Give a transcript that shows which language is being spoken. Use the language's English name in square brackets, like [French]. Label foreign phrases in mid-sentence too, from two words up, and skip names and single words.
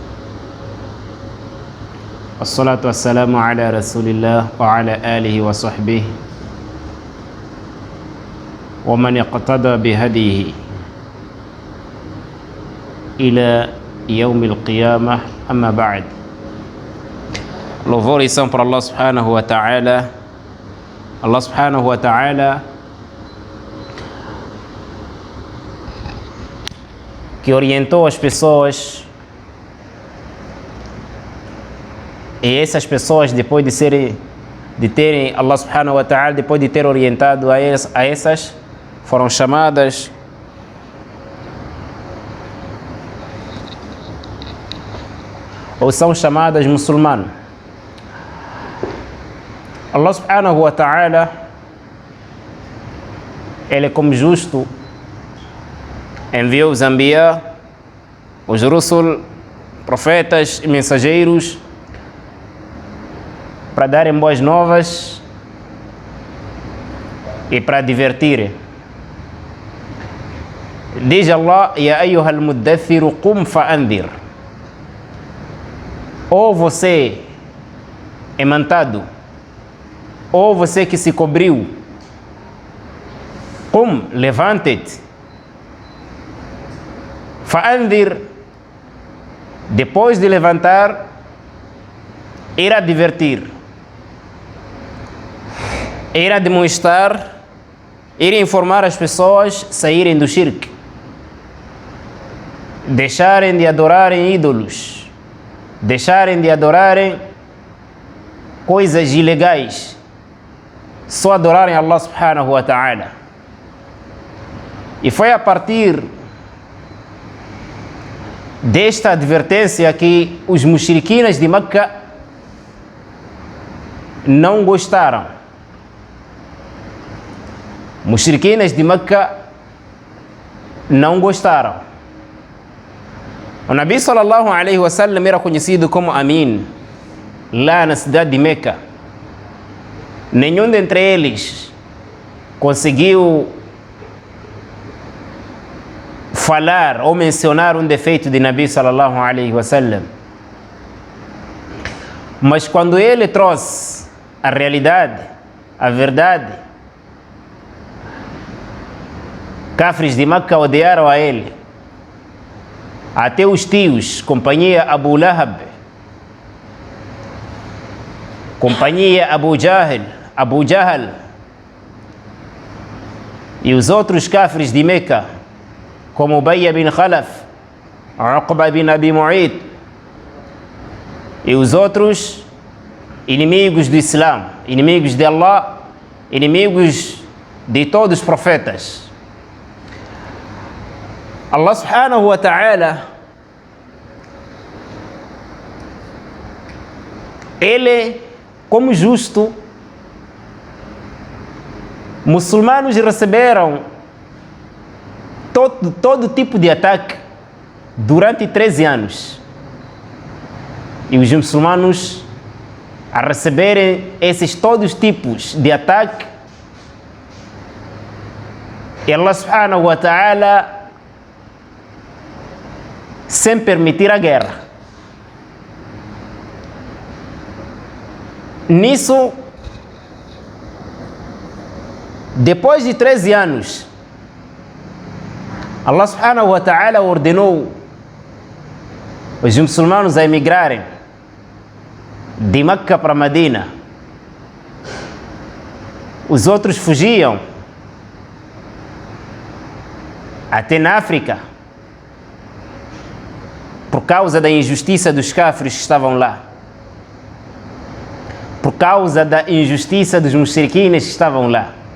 [Arabic] الصلاة والسلام على رسول الله وعلى آله وصحبه ومن اقتدى بهديه إلى يوم القيامة. أما بعد. [Portuguese] Louvor e são para Allah [Arabic] سبحانه وتعالى. [Portuguese] Allah [Arabic] سبحانه وتعالى [Portuguese] que orientou as pessoas, e essas pessoas, depois de terem Allah [Arabic] سبحانه وتعالى, [Portuguese] depois de ter orientado a essas, foram chamadas ou são chamadas muçulmanos. Allah [Arabic] سبحانه وتعالى, [Portuguese] ele como justo enviou os Anbiya, os Rusul, profetas e mensageiros para darem boas novas e para divertirem. Diz [Arabic] Allah: يا أيها المدثر قم فأنذر. [Portuguese] Ou você emantado, ou você que se cobriu, qum, levante-te, fa'andir, depois de levantar, irá divertir, irá demonstrar, irá informar as pessoas saírem do shirk, deixarem de adorarem ídolos, deixarem de adorarem coisas ilegais, só adorarem Allah [Arabic] سبحانه وتعالى. [Portuguese] E foi a partir desta advertência que os mushriquinas de Meca não gostaram. Mushriquinas de Meca não gostaram. O Nabi [Arabic] صلى الله عليه وسلم [Portuguese] era conhecido como Amin lá na cidade de Meca. Nenhum dentre eles conseguiu falar ou mencionar um defeito de Nabi [Arabic] صلى الله عليه وسلم. [Portuguese] Mas quando ele trouxe a realidade, a verdade, cafres de Meca odiaram a ele. Até os tios, companhia Abu Lahab, companhia Abu Jahl e os outros cafres de Meca, como Ubay bin Khalaf, Uqba bin Abi Mu'ayt e os outros inimigos do Islã, inimigos de Allah, inimigos de todos os profetas. Allah [Arabic] سبحانه وتعالى, [Portuguese] ele, como justo, muçulmanos receberam todo tipo de ataque durante 13 anos. E os muçulmanos, a receberem esses todos tipos de ataque, e Allah [Arabic] سبحانه وتعالى [Portuguese] sem permitir a guerra. Nisso, depois de 13 anos, Allah [Arabic] سبحانه وتعالى [Portuguese] ordenou os muçulmanos a emigrarem de Meca para Medina. Os outros fugiam até na África por causa da injustiça dos cafres que estavam lá, por causa da injustiça dos mushriquines que estavam lá.